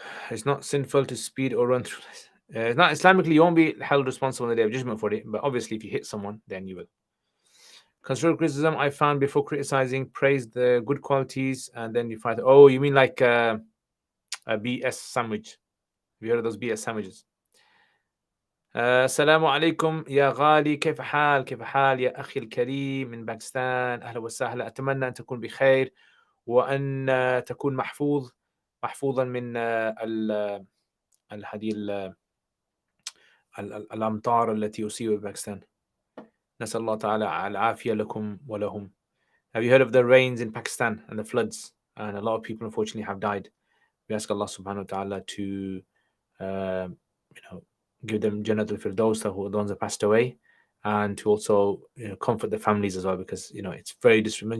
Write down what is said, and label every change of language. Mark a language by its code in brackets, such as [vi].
[en] It's not sinful to speed or run through. It's not Islamically, you won't be held responsible on the day of judgment for it. But obviously, if you hit someone, then you will. Constructive criticism, I found before criticizing, praise the good qualities, and then you find. Oh, you mean like a BS sandwich? Have you heard of those BS sandwiches? [ar] السلام عليكم يا غالي، كيف حال يا أخي الكريم من باكستان، أهلا وسهلا، أتمنى أن تكون بخير وأن تكون محفوظا من هذه الأمطار التي أصيبت باكستان. نسأل الله تعالى العافية لكم ولهم. [en] Have you heard of the rains in Pakistan and the floods? And a lot of people unfortunately have died. We ask Allah subhanahu wa ta'ala to give them Jannat al-Firdaus, the ones that passed away, and to also comfort the families as well, because it's very disrespectful.